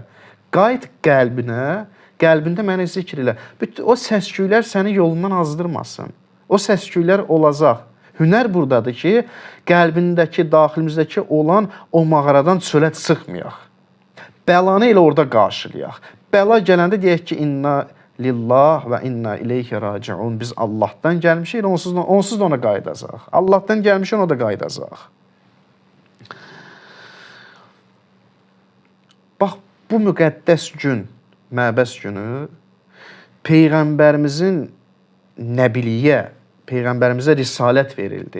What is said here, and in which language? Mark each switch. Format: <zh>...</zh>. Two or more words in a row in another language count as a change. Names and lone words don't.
<az>Qayıt qəlbinə, qəlbində məni zikr elə. O səsküylər səni yolundan azdırmasın. O səsküylər olacaq. Hünər buradadır ki, qəlbindəki, daxilimizdəki olan o mağaradan çölə çıxmayaq. Bəlanı elə orada qarşılayaq. Bəla gələndə deyək ki,</az> <ar>إنا لله وإنا إليه راجعون.</ar> <az>Biz Allahdan gəlmişik, onsuz da ona qayıdacaq. Allahdan gəlmişik, ona da qayıdacaq. Bax, bu müqəddəs gün, məbəs günü, Peyğəmbərimizin nəbiliyə, Peyğəmbərimizə risalət verildi.</az>